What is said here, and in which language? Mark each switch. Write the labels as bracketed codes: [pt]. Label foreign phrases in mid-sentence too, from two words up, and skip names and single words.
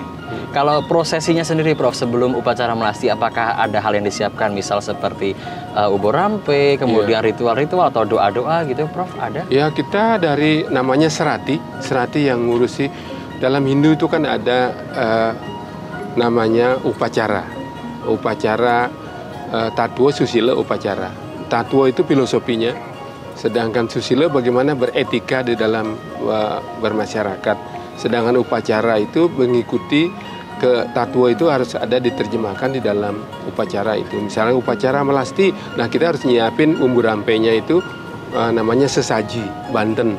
[id] Kalau prosesinya sendiri, Prof, sebelum upacara melasti, apakah ada hal yang disiapkan, misal seperti ubur rampe, kemudian ritual-ritual atau doa-doa gitu, Prof, ada? Ya, kita dari namanya serati yang ngurusi. Dalam Hindu itu kan ada namanya upacara Tatwa, Susila, upacara. Tatwa itu filosofinya, sedangkan Susila bagaimana beretika di dalam bermasyarakat. Sedangkan upacara itu mengikuti ke Tatwa, itu harus ada diterjemahkan di dalam upacara itu. Misalnya upacara melasti, nah kita harus nyiapin umbu rampenya itu namanya sesaji, banten.